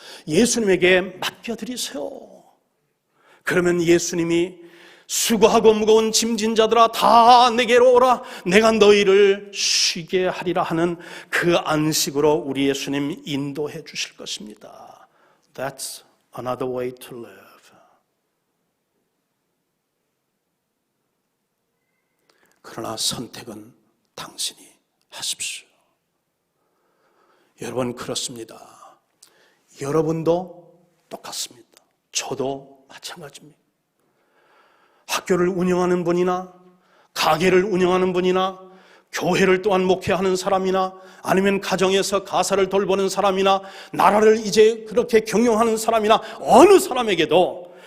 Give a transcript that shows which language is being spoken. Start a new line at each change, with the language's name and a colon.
Korean: 예수님에게 맡겨드리세요. 그러면 예수님이 수고하고 무거운 짐진 자들아 다 내게로 오라 내가 너희를 쉬게 하리라 하는 그 안식으로 우리 예수님 인도해 주실 것입니다.
English: That's another way to live.
Korean: 그러나 선택은 당신이 하십시오. 여러분 그렇습니다. 여러분도 똑같습니다. 저도 마찬가지입니다. 학교를 운영하는 분이나 가게를 운영하는 분이나 교회를 또한 목회하는 사람이나 아니면 가정에서 가사를 돌보는 사람이나 나라를 이제 그렇게 경영하는 사람이나 어느 사람에게도